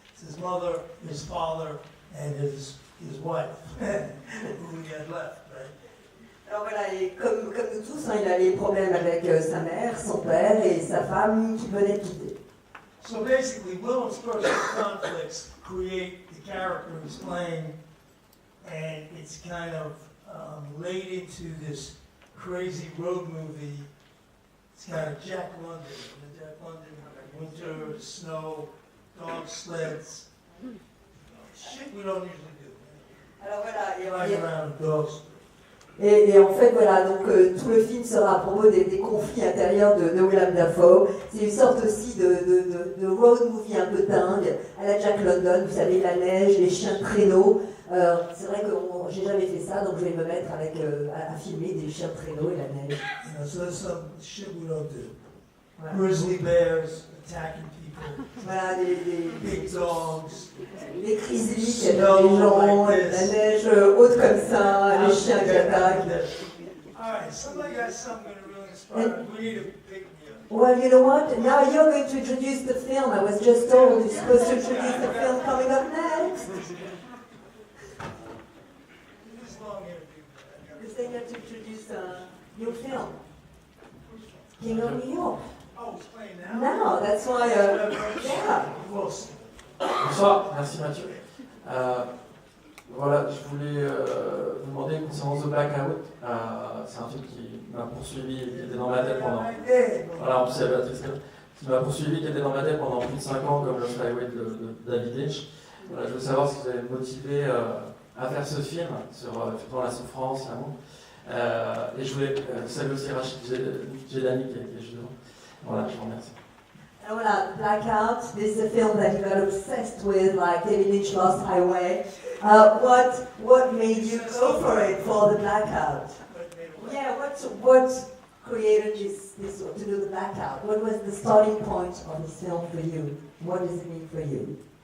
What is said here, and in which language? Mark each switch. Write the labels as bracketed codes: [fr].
[en] It's his mother, his father, and his wife, who he had left, right? [fr] Alors voilà, et comme nous tous, il a les problèmes avec sa mère, son père et sa femme qui venait de quitter. [en] So basically, Willem's personal conflicts create the character he's playing, and it's kind of laid into this crazy road movie. It's kind of Jack London, winter, snow, dog sleds, Shit we don't usually do. [fr] Alors voilà, [en] Flying around dogs. [fr] et en fait, voilà, donc tout le film sera à propos des conflits intérieurs de Willem Dafoe. C'est une sorte aussi de road movie un peu dingue, à la Jack London, vous savez, la neige, les chiens de traîneau. C'est vrai que j'ai jamais fait ça, donc je vais me mettre avec, à filmer des chiens de traîneau et la neige. [en] You know, so there's some shit we don't do. [fr] Voilà. [en] Grizzly bears attacking people. [fr] Voilà, [en] Big dogs. [fr] les chrysaliques, les gens, la neige haute comme ça, les chiens qui attaquent. [en] Alright, somebody got something to really inspire. We need a big deal. Well, you know what? Now you're going to introduce the film. I was just told you're supposed to introduce the film coming up next. This long interview. You're saying you have to introduce your film. King of New York. Oh, it's playing now? Now, that's why, yeah. We'll see. [fr] Bonsoir, merci Mathieu. Voilà, je voulais vous demander concernant The Blackout. C'est un film qui m'a poursuivi, qui était dans ma tête pendant. Voilà, en plus il y a Béatrice qui m'a poursuivi, qui était dans ma tête pendant plus de 5 ans, comme le Flyweight de David Lynch. Voilà, je veux savoir ce qui vous avez motivé à faire ce film sur la souffrance, l'amour. Et je voulais saluer aussi Rachid Jedani qui est juste devant. Voilà, je vous remercie. [en] And voilà, Blackout, this is a film that you got obsessed with, like David Lynch Lost Highway. What made you go for it, for the Blackout? Yeah, what created this to do the Blackout? What was the starting point of this film for you? What does it mean for you?